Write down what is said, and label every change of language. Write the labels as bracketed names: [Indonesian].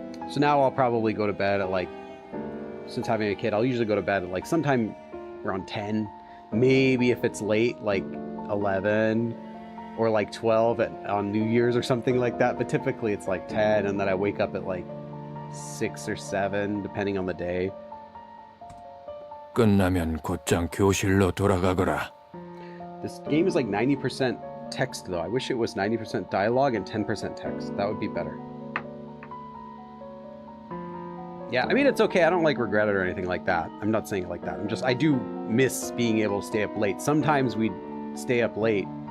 [English] So now I'll probably go to bed at like, since having a kid, I'll usually go to bed at like sometime around 10. Maybe if it's late, like 11 or like 12 on New Year's or something like that. But typically it's like 10, and then I wake up at like 6 or 7, depending on the day. [Korean] 끝나면 곧장 교실로 돌아가거라. [English] This game is like 90% text though. I wish it was 90% dialogue and 10% text. That would be better. Yeah, I mean, it's okay. I don't like regret it or anything like that. I'm not saying it like that. I do miss being able to stay up late. Sometimes we'd stay up late.